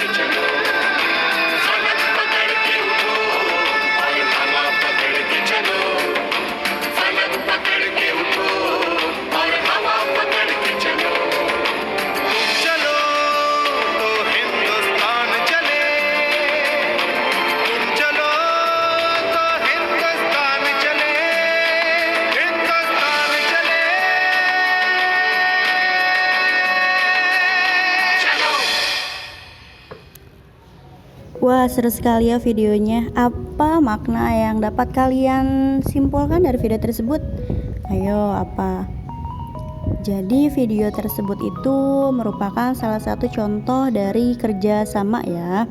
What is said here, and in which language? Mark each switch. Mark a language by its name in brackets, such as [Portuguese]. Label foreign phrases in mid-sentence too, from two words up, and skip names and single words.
[Hindi] चलो फलक पकड़ के उठो और हवा पकड़ के चलो फलक पकड़ के उठो और हवा पकड़ के चलो तुम चलो तो हिंदुस्तान चले तुम चलो तो हिंदुस्तान चले हिंदुस्तान चले चलो [Indonesian] Wah, seru sekali ya videonya. Apa makna yang dapat kalian simpulkan dari video tersebut? Ayo, apa? Jadi video tersebut itu merupakan salah satu contoh dari kerja sama ya.